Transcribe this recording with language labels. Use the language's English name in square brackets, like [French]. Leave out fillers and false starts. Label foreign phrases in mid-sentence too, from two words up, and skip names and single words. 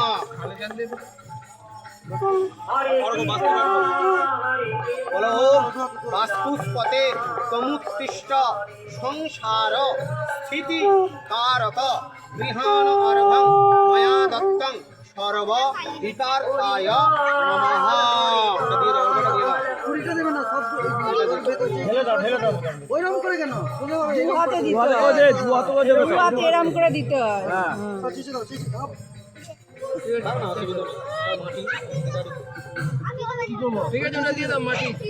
[Sanskrit] बोलो वास्तुस्पते तमुत्तिष्ठ संसार स्थिति कारक गृहाण अर्घं मया दत्तं सर्व हितार्थाय नमः। [Bangla] ওইরকম করে কেন? ধোয়াতে দিতে হয়। ধোয়াতে এরকম করে দিতে হয়। ঠিক আছে ওটা দিয়ে দাও মাটি।